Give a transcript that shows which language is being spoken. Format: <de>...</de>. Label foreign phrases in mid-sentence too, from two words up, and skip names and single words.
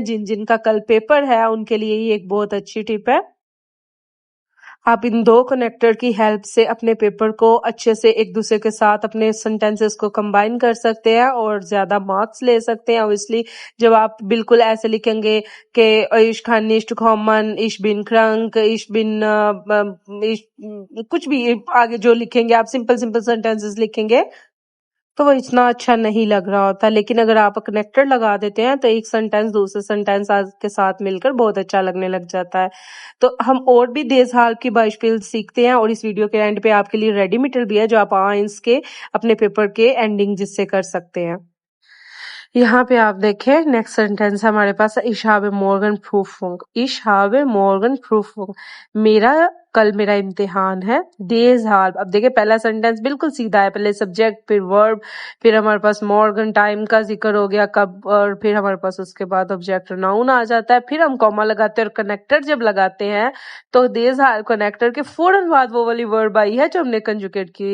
<ur>جن کا کل پیپر ہے ان کے لیے یہ ایک بہت اچھی ٹپ ہے. آپ ان دو کنیکٹر کی ہیلپ سے اپنے</ur> <en>پیپر کو</en> <ur>اچھے سے ایک دوسرے کے ساتھ اپنے سینٹینسز کو کمبائن کر سکتے ہیں اور زیادہ مارکس لے سکتے ہیں. اوبویسلی جب آپ بالکل ایسے لکھیں گے کہ</ur> <de>ich kann nicht kommen, ich bin</de> <ur>krank, ich bin کچھ بھی آگے جو لکھیں گے آپ سمپل سینٹینسز لکھیں گے تو وہ اتنا اچھا نہیں لگ رہا ہوتا. لیکن اگر آپ کنیکٹر لگا دیتے ہیں تو ایک سینٹینس دوسرے سینٹینس کے ساتھ مل کر بہت اچھا لگنے لگ جاتا ہے. تو ہم اور بھی دیز ہلپ کی بائشپل سیکھتے ہیں, اور اس ویڈیو کے اینڈ پہ آپ کے لیے</ur> <en>ready material</en> <ur>بھی ہے جو آپ آئنس کے اپنے پیپر کے اینڈنگ جس سے کر سکتے ہیں. یہاں پہ آپ دیکھیں نیکسٹ سینٹینس ہمارے پاس</ur> <de>ich habe morgen Prüfung, ich habe morgen Prüfung,</de> <ur>میرا امتحان ہے. دیز ہلپ, اب دیکھیں پہلا سینٹینس بالکل سیدھا ہے, پہلے سبجیکٹ پھر ورب, پھر ہمارے پاس مورگن ٹائم کا ذکر ہو گیا کب, اور پھر ہمارے پاس اس کے بعد</ur> <en>object noun</en> <ur>آ جاتا ہے. پھر ہم کوما لگاتے ہیں اور کنیکٹر جب لگاتے ہیں تو دیز ہلپ کنیکٹر کے فوراً بعد وہ والی ورب آئی ہے جو ہم نے کنجوکیٹ کی.</ur>